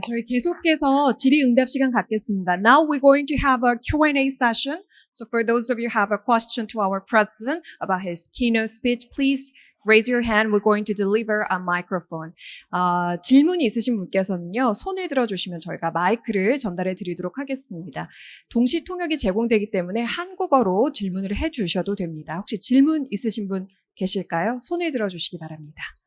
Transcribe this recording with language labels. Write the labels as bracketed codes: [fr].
[ko] 저희 계속해서 질의응답 시간 갖겠습니다. [en] Now we're going to have a Q&A session. So for those of you who have a question to our president about his keynote speech, please raise your hand. We're going to deliver a microphone. [ko] 질문이 있으신 분께서는요, 손을 들어주시면 저희가 마이크를 전달해 드리도록 하겠습니다. 동시 통역이 제공되기 때문에 한국어로 질문을 해 주셔도 됩니다. 혹시 질문 있으신 분 계실까요? 손을 들어주시기 바랍니다.